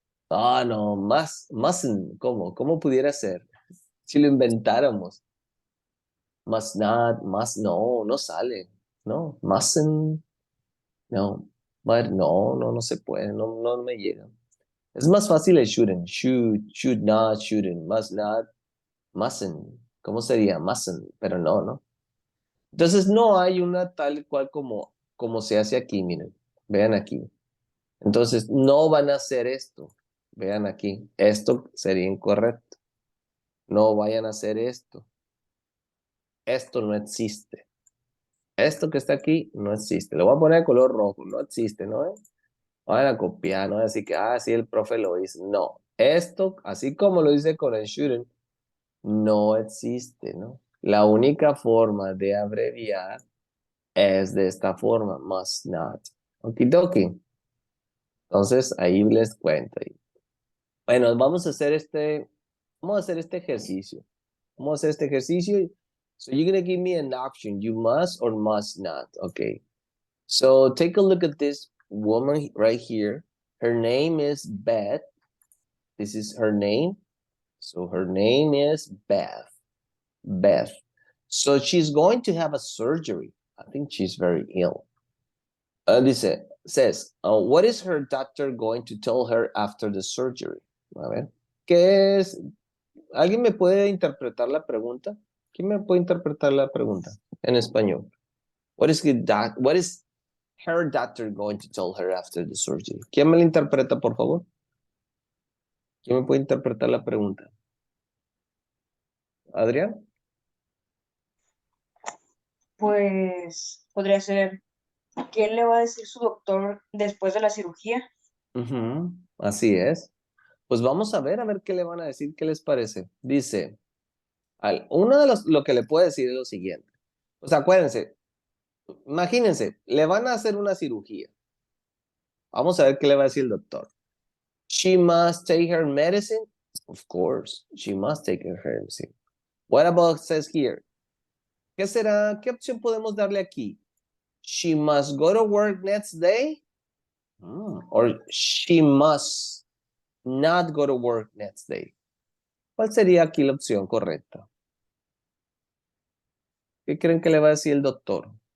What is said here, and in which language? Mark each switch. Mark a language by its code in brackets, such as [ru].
[es] Ah, no, mustn't. ¿Cómo pudiera ser? Si lo inventáramos. Must not, must, no sale. No, mustn't, no. No se puede, no me llega. Es más fácil el shouldn't. [en] Should not, shouldn't, must not, mustn't. [es] ¿Cómo sería? Mustn't, pero no. Entonces no hay una tal cual como se hace aquí, miren. Vean aquí. Entonces no van a hacer esto. Vean aquí. Esto sería incorrecto. No vayan a hacer esto. Esto no existe. Esto que está aquí no existe. Lo voy a poner de color rojo. No existe, ¿no? Vayan a copiar, no así que, sí, el profe lo hizo. No. Esto, así como lo dice con el shouldn't, no existe, ¿no? La única forma de abreviar es de esta forma, must not. Okidoki. Entonces, ahí les cuento. Bueno, vamos a hacer este ejercicio. Vamos a hacer este ejercicio. [en] So you're going to give me an option. You must or must not. Okay. So take a look at this woman right here. Her name is Beth. This is her name. So her name is Beth. Beth. So she's going to have a surgery. I think she's very ill. Says, what is her doctor going to tell her after the surgery? [es] A ver, ¿qué es? ¿Alguien me puede interpretar la pregunta? ¿Quién me puede interpretar la pregunta en español? [en] What is her doctor going to tell her after the surgery? [es] ¿Quién me la interpreta, por favor? ¿Quién me puede interpretar la pregunta? ¿Adrián? Pues podría ser, ¿qué le va a decir su doctor después de la cirugía? Así es. Pues vamos a ver qué le van a decir, qué les parece. Dice, uno de lo que le puede decir es lo siguiente. Pues acuérdense, imagínense, le van a hacer una cirugía. Vamos a ver qué le va a decir el doctor. [en] She must take her medicine. Of course, she must take her medicine. What about says here? [es] ¿Qué será? ¿Qué opción podemos darle aquí? [en] She must go to work next day. Or she must not go to work next day. [es] ¿Cuál sería aquí la opción correcta? ¿Qué creen que le va a decir el doctor?